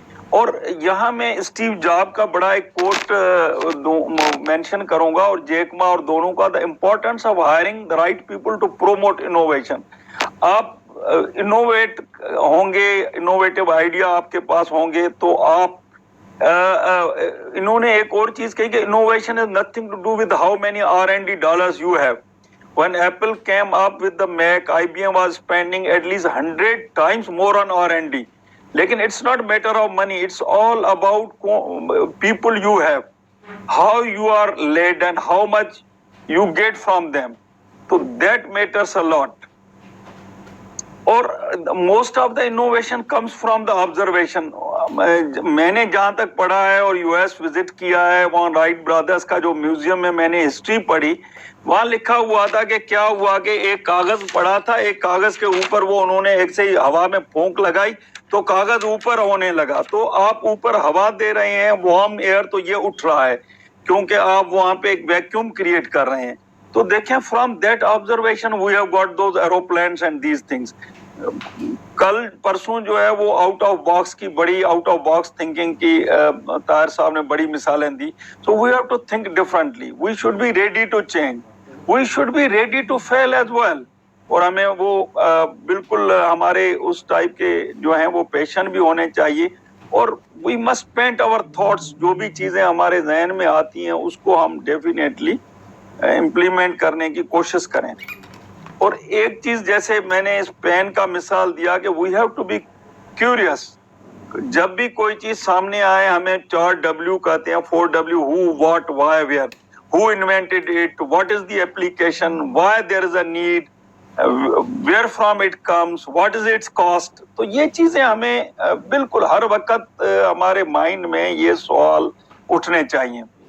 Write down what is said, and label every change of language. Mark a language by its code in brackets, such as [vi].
[ur] اور یہاں میں اسٹیو جاب کا بڑا ایک کوٹ مینشن کروں گا, اور جیک ما, اور دونوں کا, [en] the importance of hiring the right people to promote innovation. [ur] آپ انوویٹ ہوں گے, انوویٹو آئیڈیا آپ کے پاس ہوں گے, تو آپ انہوں نے ایک اور چیز کہی کہ [en] innovation has nothing to do with how many R&D dollars you have. When Apple came up with the Mac, IBM was spending at least 100 times more on R&D. لیکن it's not matter of money, it's all about people you have, how you are led and how much you get from them. So that matters a lot. اور most of the innovation comes from the observation. [ur] میں نے جہاں تک پڑھا ہے اور US visit کیا ہے, وہاں رائٹ برادرز کا جو میوزیم میں میں نے ہسٹری پڑھی, وہاں لکھا ہوا تھا کہ کیا ہوا کہ ایک کاغذ پڑا تھا, ایک کاغذ کے اوپر وہ انہوں نے ایک سے ہوا میں پھونک لگائی تو کاغذ اوپر ہونے لگا. تو آپ اوپر ہوا دے رہے ہیں, وارم ایئر, تو یہ اٹھ رہا ہے کیونکہ آپ وہاں پہ ایک ویکیوم کریٹ کر رہے ہیں. تو دیکھیں, [en] From that observation we have got those aeroplanes and these things. [ur] کل پرسوں جو ہے وہ آؤٹ آف باکس کی, بڑی آؤٹ آف باکس تھنکنگ کی طاہر صاحب نے بڑی مثالیں دی. [en] So we have to think differently, we should be ready to change, we should be ready to feel as well. [ur] اور ہمیں وہ بالکل ہمارے اس ٹائپ کے جو ہیں وہ پیشن بھی ہونے چاہیے. اور [en] we must paint our thoughts, [ur] جو بھی چیزیں ہمارے ذہن میں آتی ہیں اس کو ہم ڈیفینیٹلی امپلیمنٹ کرنے کی کوشش کریں. اور ایک چیز جیسے میں نے اس پین کا مثال دیا کہ [en] we have to be curious, [ur] جب بھی کوئی چیز سامنے آئے ہمیں 4W کہتے ہیں, [en] 4W, who, what, why, where, who invented it, what is the application, why there is a need, where from it comes, what is its cost. [ur] تو یہ چیزیں ہمیں بالکل ہر وقت ہمارے مائنڈ میں یہ سوال اٹھنے چاہیے.